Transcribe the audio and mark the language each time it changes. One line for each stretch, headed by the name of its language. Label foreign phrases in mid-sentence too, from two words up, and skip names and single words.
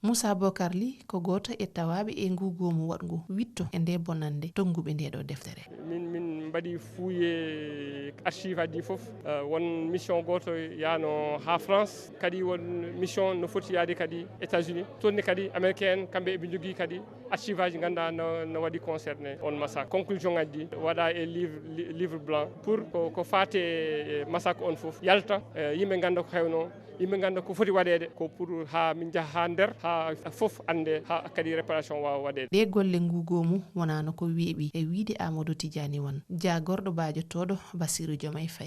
Fula: Moussa Bocar Ly ko goto e tawaɓe e ngugomu waɗngu witto e nde bonande tonguɓe nde ɗo deftere. min mbaɗi
French: fouillé archive
Fula: aji fof won mission goto yano ha France kadi won mission no foti yaade kadi États-Unis tonni kadi américain kamɓe eɓe jogui kadi archive aji ganda no waɗi concerné on massacre. Conclusion aji waɗa e
French: livre blanc pour
Fula: ko fate massacre on fof yalta yimɓe ganda ko hewno yimɓe ganda ko foti waɗede ko pour ha min jaaha ha nder ha fof ande ha kadi réparation wawa waɗede. ɗe golle ngugomu wonano ko weeɓi e wiide Amadou Tidiani Wane jagorɗo bajotoɗo Bassirou Diomaye Faye.